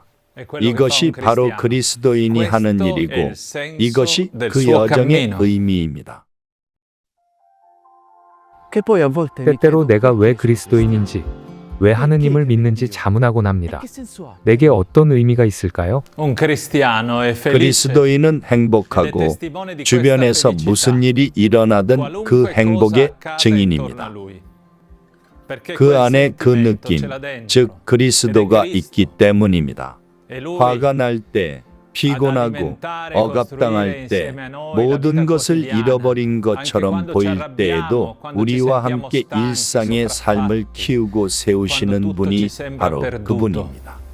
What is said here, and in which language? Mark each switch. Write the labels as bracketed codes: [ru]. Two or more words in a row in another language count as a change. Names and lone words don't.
[ko] 이것이 바로 그리스도인이 하는 일이고 이것이 그 여정의 의미입니다. 때때로 내가 왜 그리스도인인지, 왜 하느님을 믿는지 자문하곤 합니다. 내게 어떤 의미가 있을까요? [it] un cristiano è felice. [ko] 그리스도인은 행복하고 주변에서 무슨 일이 일어나든 그 행복의 증인입니다. 그 안에 그 느낌, 즉 그리스도가 있기 때문입니다. 화가 날 때, 피곤하고 억압당할 때, 모든 것을 잃어버린 것처럼 보일 때에도 우리와 함께 일상의 삶을 키우고 세우시는 분이 바로 그분입니다.